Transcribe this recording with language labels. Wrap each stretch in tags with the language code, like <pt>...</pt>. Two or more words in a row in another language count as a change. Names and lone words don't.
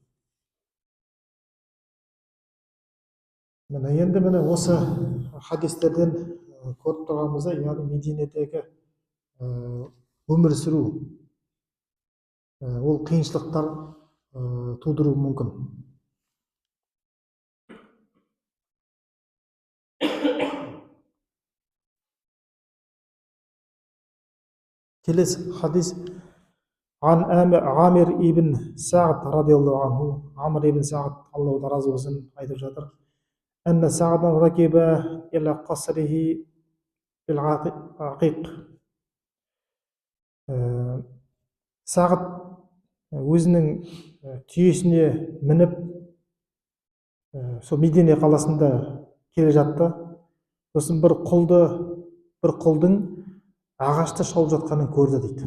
<kk>Міне осы хадистерден көріп тұрғанымызда, яғни Мединедегі өмір сүру ол қиыншылықтар тудыруы мүмкін. Келесі хадис:</kk> <ar>عن عامر بن سعد رضي الله عنه,</ar> <kk>Амр ибн Саад, Аллаху разы болсын, айтып жатыр:</kk> <ar>أن سعدا ركب إلى قصره بالعقيق.</ar> <kk>Сағат өзінің түйесіне мініп сол Медине қаласында келе жатты. Сосын бір құлдың ағашты шауып жатқанын көрді дейді.</kk>